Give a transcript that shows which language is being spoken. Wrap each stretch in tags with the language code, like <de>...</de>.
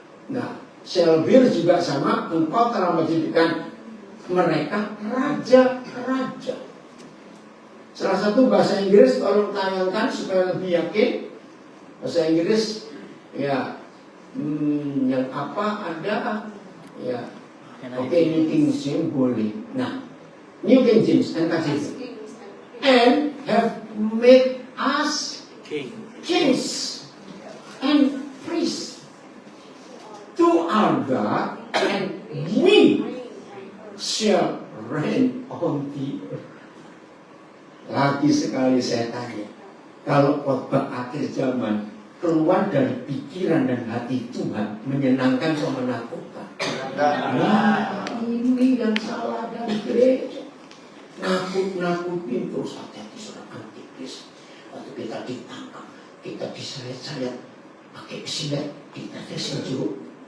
<id>Nah, Selbir juga sama, engkau telah menjadikan mereka raja-raja. Salah satu bahasa Inggris tolong tayangkan supaya lebih yakin. Bahasa Inggris ya, yang apa ada ya. Oke, ini King James boleh. Nah, New King James, NKJV.</id> <en>And have made us kings and priests to our God, and we shall reign on the earth.</en> <id>Lagi sekali saya tanya, kalau khotbah akhir zaman keluar dari pikiran dan hati Tuhan, menyenangkan atau menakutkan? Nah, ini yang salah dari gereja. Nakut-nakutin terus hati-hati seorang antikris. Waktu kita ditangkap, kita diseret-seret pakai silet, kita disejuk.</id>